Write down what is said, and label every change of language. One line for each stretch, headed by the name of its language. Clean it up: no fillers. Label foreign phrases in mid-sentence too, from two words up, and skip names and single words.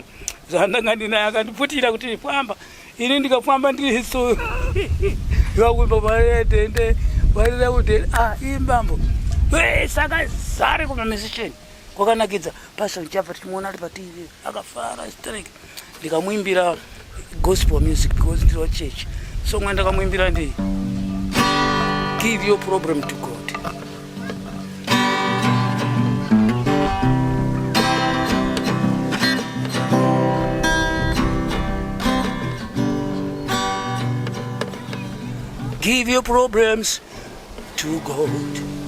Shona: zvandanga ndinaye akandiputira kuti famba ini ndikafamba ndiri so yakuimba maredende varira kuti imbambo saka zare kumamusician kwakanakidza passion Java tichimuona ari pativi akafara strike ndikamuimbira
English: gospel music because
Shona: ndiro church so ndakamuimbira ndi
English: give your problem to God. Give your problems to God.